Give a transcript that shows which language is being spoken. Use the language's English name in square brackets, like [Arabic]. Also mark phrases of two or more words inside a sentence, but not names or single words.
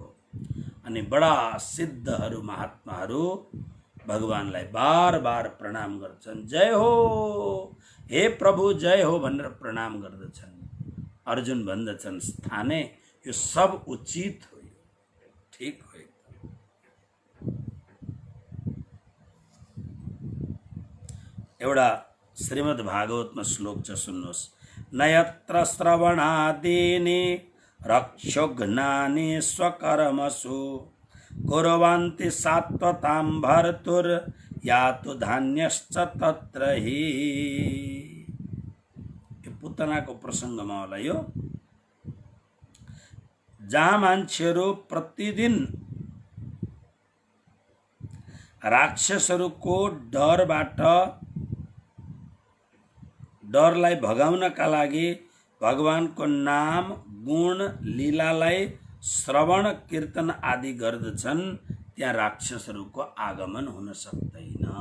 [Nepali] अनि बडा सिद्धहरू महात्माहरू भगवानलाई बार बार प्रणाम गर्छन्, जय हो हे प्रभु जय हो भनेर प्रणाम गर्दछन्। अर्जुन भन्दछन्, स्थाने यो सब उचित हो, ठीक हो। एउटा श्रीमद् भागवतमा श्लोक छ, सुन्नुहोस्। [Sanskrit] नयत्र श्रवणादीनि रक्षोघ्नानि स्वकर्मसु कुर्वन्ति सात्वतां भर्तुर यातु धान्यश्च तत्र हि। [Nepali] पुतनाको प्रसङ्गमा होला यो, जहाँ मान्छेहरू प्रतिदिन राक्षसहरूको डरलाई भगाउनका लागि भगवानको नाम गुण लीलालाई श्रवण कीर्तन आदि गर्दछन्, त्यहाँ राक्षसहरूको आगमन हुन सक्दैन।